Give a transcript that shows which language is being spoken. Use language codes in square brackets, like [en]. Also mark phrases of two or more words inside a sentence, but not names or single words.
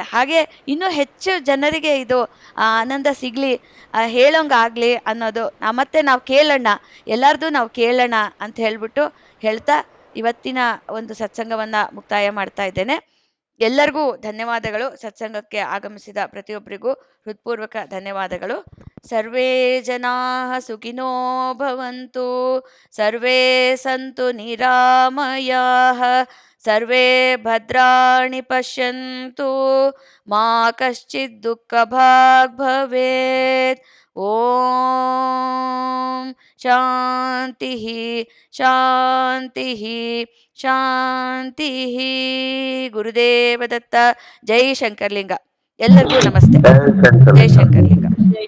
[kn] ಹಾಗೆ ಇನ್ನೂ ಹೆಚ್ಚು ಜನರಿಗೆ ಇದು ಆನಂದ ಸಿಗಲಿ, ಹೇಳೋಂಗಾಗಲಿ ಅನ್ನೋದು ಮತ್ತೆ ನಾವು ಕೇಳೋಣ, ಎಲ್ಲರದು ನಾವು ಕೇಳೋಣ ಅಂತ ಹೇಳ್ಬಿಟ್ಟು ಹೇಳ್ತಾ ಇವತ್ತಿನ ಒಂದು ಸತ್ಸಂಗವನ್ನು ಮುಕ್ತಾಯ ಮಾಡ್ತಾ ಇದ್ದೇನೆ. ಎಲ್ಲರಿಗೂ ಧನ್ಯವಾದಗಳು. ಸತ್ಸಂಗಕ್ಕೆ ಆಗಮಿಸಿದ ಪ್ರತಿಯೊಬ್ಬರಿಗೂ ಹೃತ್ಪೂರ್ವಕ ಧನ್ಯವಾದಗಳು. [sa] ಸರ್ವೇ ಜನಾ ಸುಖಿನೋ ಭವಂತು, ಸರ್ವೇ ಸಂತು ನಿರಾಮಯಾಃ, ಸರ್ವೇ ಭದ್ರಾಣಿ ಪಶ್ಯಂತು ಮಾ ಕಶ್ಚಿತ್ ದುಃಖ ಭಾಗ್ ಭವೇತ್. ಓಂ ಶಾಂತಿ ಶಾಂತಿ ಶಾಂತಿ. [kn] ಗುರುದೇವ ದತ್ತ. ಜೈ ಶಂಕರ್ಲಿಂಗ. ಎಲ್ಲರಿಗೂ ನಮಸ್ತೆ. ಜೈ ಶಂಕರ್. ಜೈ ಶಂಕರ್ಲಿಂಗ.